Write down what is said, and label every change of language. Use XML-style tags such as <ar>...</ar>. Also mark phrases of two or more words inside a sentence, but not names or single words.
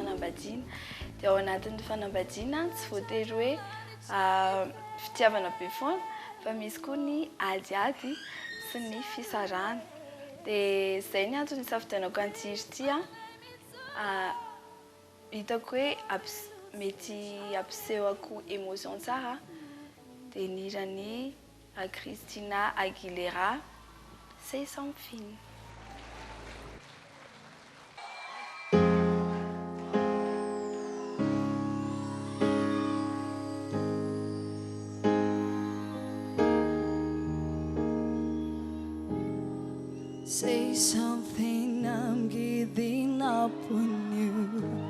<mg>fanambadiana dia ao anatin'ny fanambadiana tsy voatery hoe fitiavana be foana fa misy koa ny adiady sy ny fisarahana dia izay ny antony hisafidianako an'ity izy ity hitako hoe mety ampisehoko émotion tsara dia ny hirany Christina Aguilera C'est sans fin.</mg> <en>Say something, I'm giving up on you.</en>